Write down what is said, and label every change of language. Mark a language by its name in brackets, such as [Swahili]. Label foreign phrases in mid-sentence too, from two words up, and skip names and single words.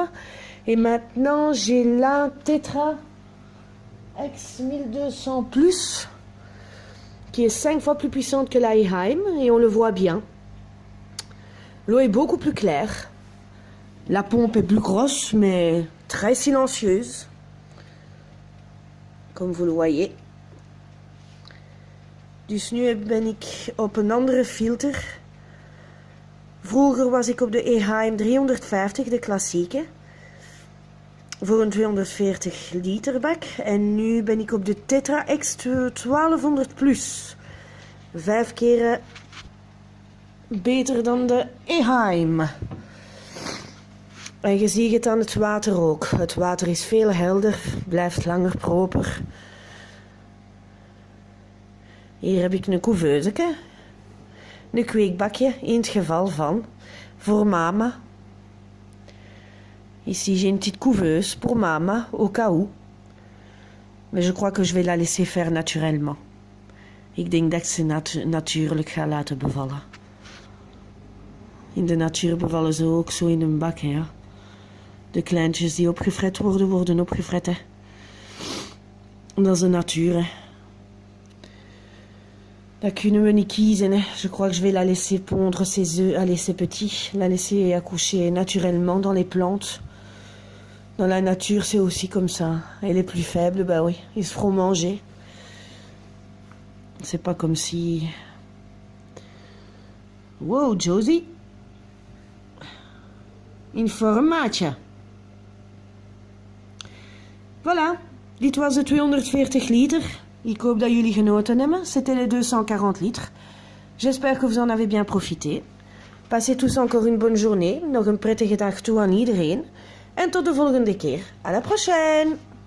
[French] Et maintenant, j'ai la Tetra X 1200 Plus, qui est 5 fois plus puissante que la Eheim. Et on le voit bien. L'eau est beaucoup plus claire. La pompe est plus grosse, mais très silencieuse. Comme vous le voyez. [Dutch] Dus nu ben ik op een andere filter. Vroeger was ik op de Eheim 350, de klassieke. Voor een 240 liter bak. En nu ben ik op de Tetra X 1200 Plus. 5 keer beter dan de Eheim. En je ziet het aan het water ook. Het water is veel helder, blijft langer proper. Hier heb ik een couveuse. Een kweekbakje in het geval van. Voor mama. [French] Ici j'ai une petite couveuse pour mama, au cas où. Mais je crois que je vais la laisser faire naturellement. [Dutch] Ik denk dat ik ze natuurlijk ga laten bevallen. In de natuur bevallen ze ook zo in een bak, hè, ja. De kleintjes die opgefret worden, worden opgefret, hè. Dat is de natuur, hè. Dat kunnen we niet kiezen, hè. [French] Je crois que je vais la laisser pondre ses œufs, allez, ses petits, la laisser accoucher naturellement dans les plantes. Dans la nature, c'est aussi comme ça. Et les plus faibles, bah oui, ils se feront manger. C'est pas comme si... [Dutch] Wow, Josie. Informatie. Voilà, dit was de 240 liter. Ik hoop dat jullie genoten hebben. [French] C'était les 240 litres. J'espère que vous en avez bien profité. Passez tous encore une bonne journée. [Dutch] Nog een prettige dag toe aan iedereen. En tot de volgende keer. [French] À la prochaine!